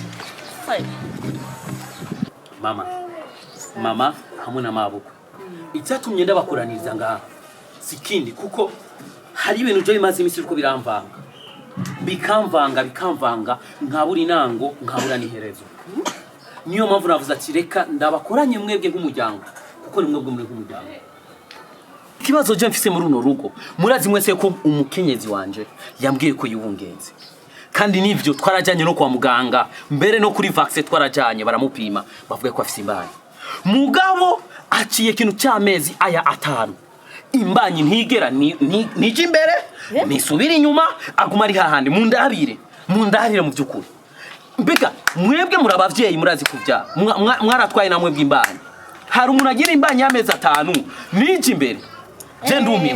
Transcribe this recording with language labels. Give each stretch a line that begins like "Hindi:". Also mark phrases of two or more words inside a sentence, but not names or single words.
Rundi: mama hamwe na mabuko icyatumye ndabakuraniriza ngaha sikindi kuko hari ibintu byo bimaze iminsi uko biramvanga bikamvanga nkabura inango nkabura niherezo niyo mpamvu navuze ati reka ndabakoranye mwebwe nk'umuryango kuko ni mwebwe muri nk'umuryango ikibazo je mfise muri uno rugo murazi mwese ko umukenyezi wanje yambwiye ko yibungenze kandi nivyo twarajanye no kwa muganga mbere no kuri vaccine twarajanye baramupima bavuga ko afise imbanyi mugabo aciye kintu cy'amezi aya 5 imbanyi ntigera nije imbere nisubira inyuma aguma ari hahandi mundarire mu byukuri mbega mwebwe murabavyeyi murazi kuvya mwaratwaye namwe bw'imbanyi hari umuntu agira imbanyi y'amezi 5 nije imbere je ndumiwe